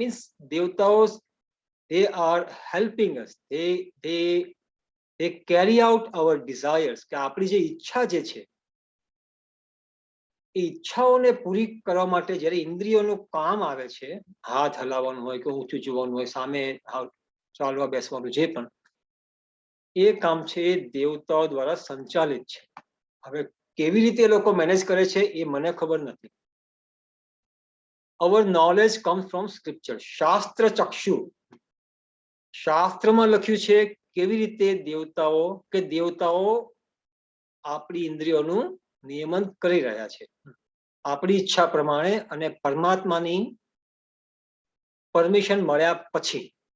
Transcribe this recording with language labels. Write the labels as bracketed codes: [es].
[gu] Means દેવતાઓ [en] they are helping us, they carry out our desires, [gu] કે આપણી જે ઈચ્છા જે છે એ ઈચ્છાઓને પૂરી કરવા માટે જ્યારે ઇન્દ્રિયોનું કામ આવે છે, હાથ હલાવવાનું હોય કે ઊંચું જોવાનું હોય, સામે ચાલવા બેસવાનું, જે પણ એ કામ છે એ દેવતાઓ દ્વારા સંચાલિત છે. હવે કેવી રીતે એ લોકો મેનેજ કરે છે એ મને ખબર નથી. [en] our knowledge comes from scripture. [gu] શાસ્ત્ર ચક્ષુ, શાસ્ત્રમાં લખ્યું છે કેવી રીતે દેવતાઓ આપણી ઇન્દ્રિયોનું નિયમન કરી રહ્યા છે આપણી ઈચ્છા પ્રમાણે, અને પરમાત્માની પરમિશન મળ્યા પછી.